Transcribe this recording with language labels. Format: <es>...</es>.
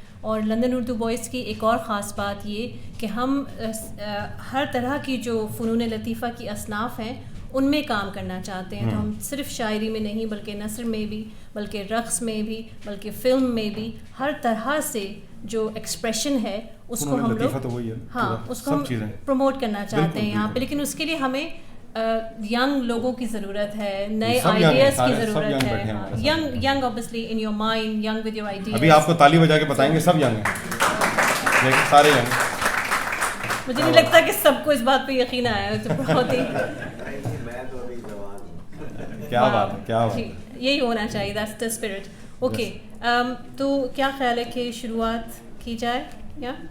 <ur>اور London Urdu voice کی ایک اور خاص بات یہ کہ ہم ہر طرح کی جو فنون لطیفہ کی اصناف ہیں ان میں کام کرنا چاہتے ہیں. تو ہم صرف شاعری میں نہیں بلکہ نثر میں بھی، بلکہ رقص میں بھی، بلکہ فلم میں بھی، ہر طرح سے جو ایکسپریشن ہے اس کو ہم لوگ اس کو ہم پروموٹ کرنا چاہتے ہیں یہاں پہ. لیکن اس کے لیے ہمیں ینگ لوگوں کی ضرورت ہے، نئے آئیڈیاز کی ضرورت ہے.</ur> <en>Young obviously in your mind, young with your ideas.</en> <ur>ابھی آپ کو تالی بجا کے بتائیں گے سب ینگ ہیں، سارے ینگ. مجھے نہیں لگتا کہ سب کو اس بات پہ یقین آیا ہے. تو بہت ہی کیا بات ہے، کیا بات ہے. یہی ہونا چاہیے، that's the spirit. اوکے، تو کیا خیال ہے کہ شروعات کی جائے؟ یا</ur>